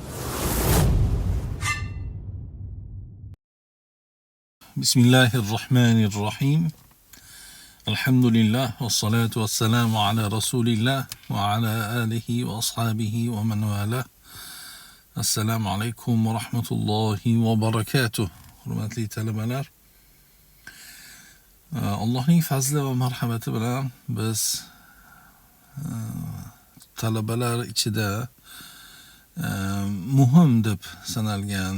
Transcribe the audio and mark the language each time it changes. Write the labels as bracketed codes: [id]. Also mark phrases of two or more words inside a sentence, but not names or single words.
[ar] بسم الله الرحمن الرحيم. الحمد لله والصلاة والسلام على رسول الله وعلى آله وأصحابه ومن والاه. السلام عليكم ورحمة الله وبركاته. [uz] Hurmatli talabalar, Allohning fazli va marhamati bilan biz talabalar ichida muhim deb sanalgan